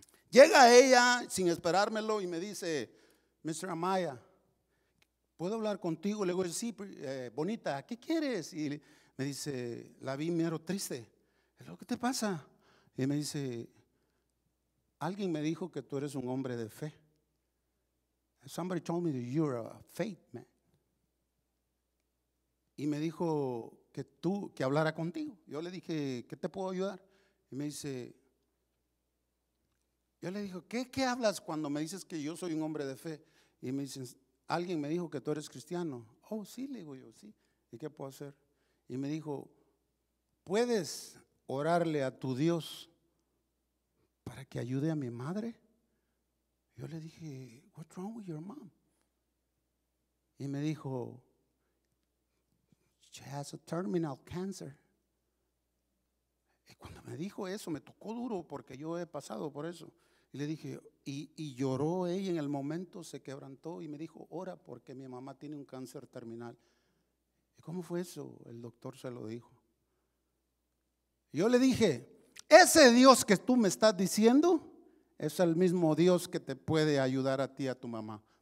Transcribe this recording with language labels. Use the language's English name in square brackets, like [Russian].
[Spanish] Llega ella sin esperármelo y me dice, Mr. Amaya, ¿puedo hablar contigo? Le digo, sí, Bonita, ¿qué quieres? Y me dice, la vi mero triste. Le digo, ¿qué te pasa? Y me dice, alguien me dijo que tú eres un hombre de fe. [English] Somebody told me that you're a faith man. [Spanish] Y me dijo que hablara contigo. Yo le dije, ¿qué te puedo ayudar? Y me dice, yo le dije, ¿qué hablas cuando me dices que yo soy un hombre de fe? Y me dicen, alguien me dijo que tú eres cristiano. Oh, sí, le digo yo, sí. ¿Y qué puedo hacer? Y me dijo, ¿puedes orarle a tu Dios para que ayude a mi madre? Yo le dije, [English] what's wrong with your mom? [Spanish] Y me dijo, [English] she has a terminal cancer. [Spanish] Y cuando me dijo eso, me tocó duro porque yo he pasado por eso. Y le dije, y lloró ella en el momento, se quebrantó y me dijo, ora porque mi mamá tiene un cáncer terminal. ¿Y cómo fue eso? El doctor se lo dijo. Yo le dije, ese Dios que tú me estás diciendo es el mismo Dios que te puede ayudar a ti, a tu mamá.